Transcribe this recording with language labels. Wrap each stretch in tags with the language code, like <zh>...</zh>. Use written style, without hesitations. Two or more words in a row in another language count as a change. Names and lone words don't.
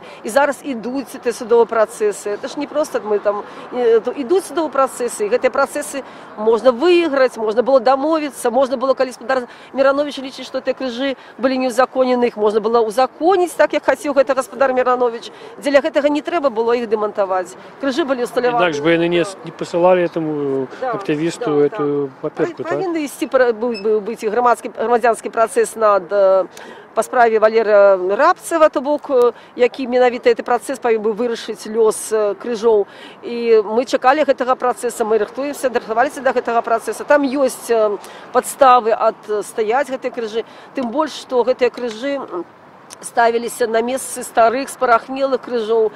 <be>І зараз ідуць ці судовыя працэсы. Это ж не проста мы там ідуць судовыя працэсы, і гэтыя працэсы можна выйграць, можна было дамовіцца, можна было, калі Спадар Миронович лічыць, што гэтыя крыжы былі неузаконены, іх можна было ўзаконіць так, як хацеў гэта Спадар Миронович. Дзеля гэтага не трэба было іх дэмантаваць. Крыжы былі усталяваны. Інакш бы яны не пасылалі</be> <ru>этому активисту</ru> <be>эту паперку, так? Павінны ісці быць грамадзянскі працэс па справе Валера Рапцева, то бок, які менавіта гэты працэс павінен быў вырашыць лёс крыжоў. І мы чакалі гэтага працэса, мы рыхтуемся, рыхтаваліся да гэтага працэса. Там ёсць падставы адстаяць гэтыя крыжы, тым больш, што гэтыя крыжы ставились на месцы старых спарахмелых крыжоў.</be>